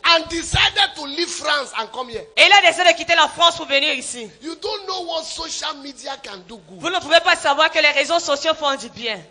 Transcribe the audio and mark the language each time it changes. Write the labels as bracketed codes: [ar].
[en] And decided to leave France and come here. [fr] Et il a décidé de quitter la France pour venir ici. [en] You don't know what social media can do good. [fr] Vous ne pouvez pas savoir que les réseaux sociaux font du bien.